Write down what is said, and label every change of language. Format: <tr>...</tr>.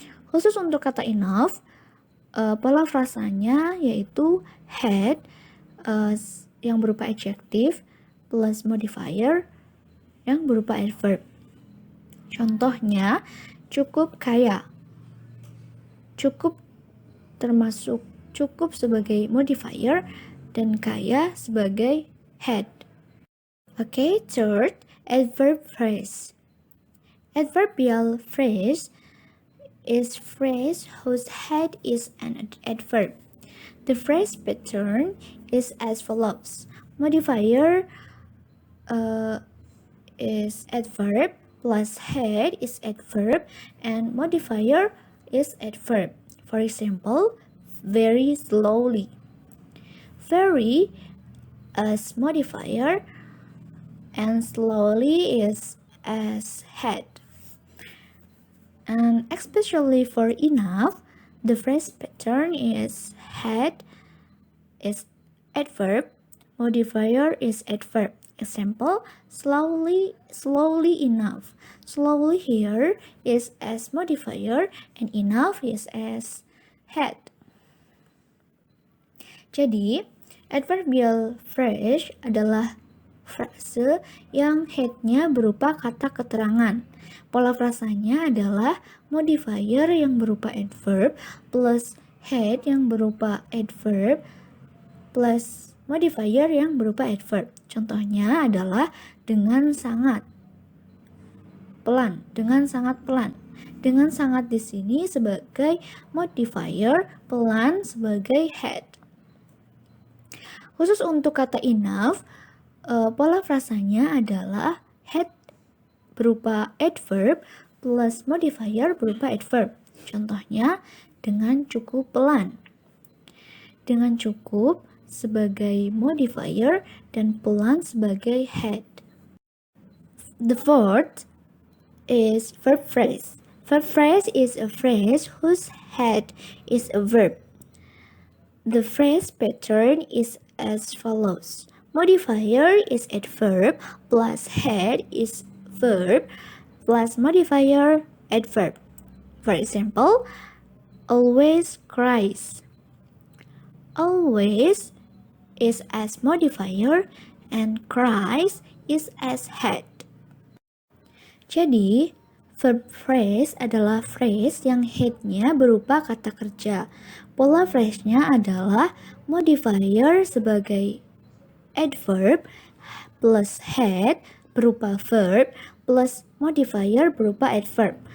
<id>Khusus untuk kata enough, pola frasanya yaitu head yang berupa adjektif plus modifier yang berupa adverb. Contohnya, cukup kaya. Cukup termasuk cukup sebagai modifier dan kaya sebagai head.</id> <en>Okay, third, adverb phrase. Adverbial phrase is phrase whose head is an adverb. The phrase pattern is as follows. Modifier is adverb plus head is adverb and modifier is adverb. For example, very slowly. Very as modifier and slowly is as head. And especially for enough, The phrase pattern is had is adverb, modifier is adverb. Example, slowly enough. Slowly here is as modifier and enough is as had.</en> <id>Jadi, adverbial phrase adalah frase yang head-nya berupa kata keterangan. Pola frasanya adalah modifier yang berupa adverb plus head yang berupa adverb plus modifier yang berupa adverb. Contohnya adalah dengan sangat pelan, dengan sangat pelan. Dengan sangat di sini sebagai modifier, pelan sebagai head. Khusus untuk kata enough, pola frasanya adalah head berupa adverb plus modifier berupa adverb. Contohnya dengan cukup pelan. Dengan cukup sebagai modifier dan pelan sebagai head.</id> <en>The fourth is verb phrase. Verb phrase is a phrase whose head is a verb. The phrase pattern is as follows. Modifier is adverb plus head is verb plus modifier adverb. For example, always cries. Always is as modifier and cries is as head.</en> <id>Jadi, verb phrase adalah phrase yang head-nya berupa kata kerja. Pola phrase-nya adalah modifier sebagai adverb plus head berupa verb plus modifier berupa adverb.</id>